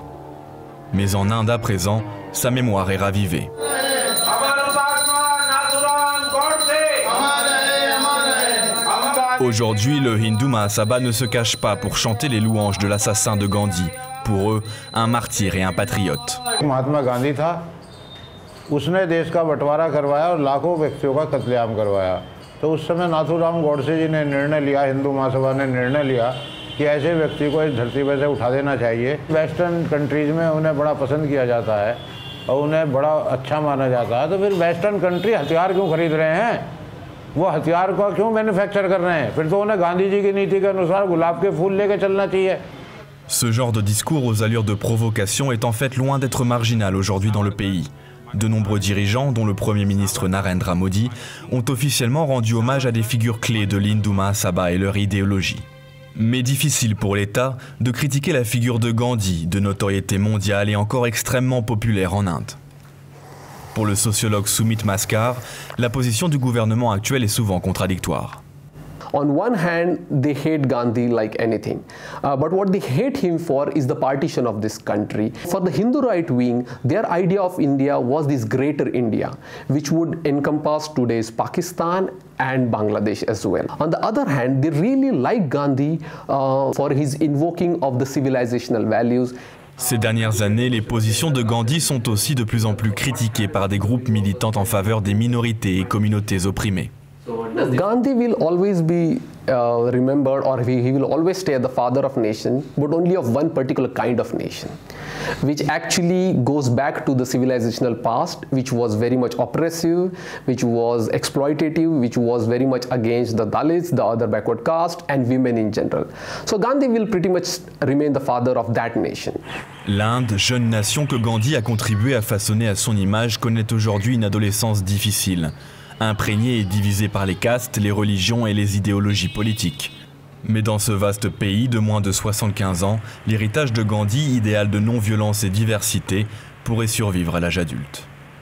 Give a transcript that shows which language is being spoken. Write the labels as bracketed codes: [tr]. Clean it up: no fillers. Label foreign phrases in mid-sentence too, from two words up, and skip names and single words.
[fr] Mais en Inde à présent, sa mémoire est ravivée. Aujourd'hui, le Hindu Mahasabha ne se cache pas pour chanter les louanges de l'assassin de Gandhi. Pour eux, un martyr et un patriote. [hi] महात्मा गांधी था, उसने देश का बंटवारा करवाया और लाखों व्यक्तियों का कत्लेआम करवाया। तो उस समय नाथूराम गोडसे जी ने निर्णय लिया, हिंदू महासभा ने निर्णय लिया कि ऐसे व्यक्ति को इस धरती पर से उठा देना चाहिए। [en] western countries [hi] में उन्हें बड़ा पसंद किया जाता है और उन्हें बड़ा अच्छा माना जाता है। तो फिर [en] western country [hi] हथियार क्यों खरीद रहे हैं? वो हथियार को क्यों मैन्युफैक्चर कर रहे हैं? फिर तो उन्हें गांधी जी की नीति के अनुसार गुलाब के फूल लेकर चलना चाहिए। [fr] Ce genre de discours aux allures de provocation est en fait loin d'être marginal aujourd'hui dans le pays. De nombreux dirigeants, dont le Premier ministre Narendra Modi, ont officiellement rendu hommage à des figures clés de l'Hindu Mahasabha et leur idéologie. Mais difficile pour l'État de critiquer la figure de Gandhi, de notoriété mondiale et encore extrêmement populaire en Inde. Pour le sociologue Sumit Maskar, la position du gouvernement actuel est souvent contradictoire. [en] On one hand, they hate Gandhi like anything, but what they hate him for is the partition of this country. For the Hindu right wing, their idea of India was this greater India, which would encompass today's Pakistan and Bangladesh as well. On the other hand, they really like Gandhi for his invoking of the civilizational values. [fr] Ces dernières années, les positions de Gandhi sont aussi de plus en plus critiquées par des groupes militants en faveur des minorités et communautés opprimées. [en] Gandhi will always be remembered, or he will always stay the father of nation, but only of one particular kind of nation, which actually goes back to the civilizational past, which was very much oppressive, which was exploitative, which was very much against the Dalits, the other backward caste, and women in general. So Gandhi will pretty much remain the father of that nation. [fr] L'Inde, jeune nation que Gandhi a contribué à façonner à son image, connaît aujourd'hui une adolescence difficile. Imprégnée et divisée par les castes, les religions et les idéologies politiques. Mais dans ce vaste pays de moins de 75 ans, l'héritage de Gandhi, idéal de non-violence et diversité, pourrait survivre à l'âge adulte.